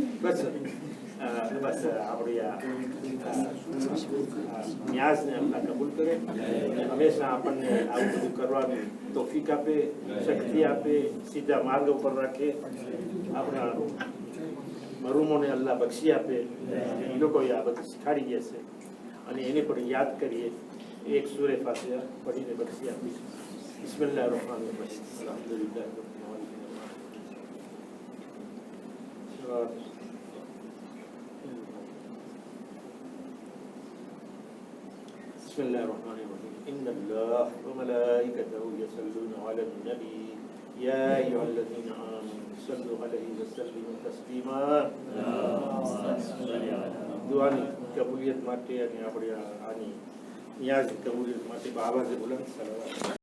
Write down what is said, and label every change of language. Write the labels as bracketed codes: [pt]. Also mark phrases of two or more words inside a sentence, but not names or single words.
[gu] બસ બસ આપણી આ ન્યાઝને અલ્લાહ કબૂલ કરે, હંમેશા આપણને આવું બધું કરવાની તોફીક આપે, શક્તિ આપે, સીધા માર્ગ ઉપર રાખે. આપણા મરૂમોને અલ્લાહ બક્ષી આપે, એ લોકોએ આ બધું શીખાડી ગયા છે, અને એને પણ યાદ કરીએ. એક સૂરે ફાતિહા પઢીને બક્ષી આપીશું. [ar] بسم الله الرحمن الرحيم. અલ્હમ્દુલિલ્લાહ بسم الله الرحمن الرحيم إن الله وملائكته يصلون على النبي يا أيها الذين آمنوا صلوا عليه وسلموا تسليما. [gu] દુઆની કબૂલિયત માટે અને આપણે આની ન્યાઝની કબૂલિયત માટે બાબા જે બુલંદ સલાવત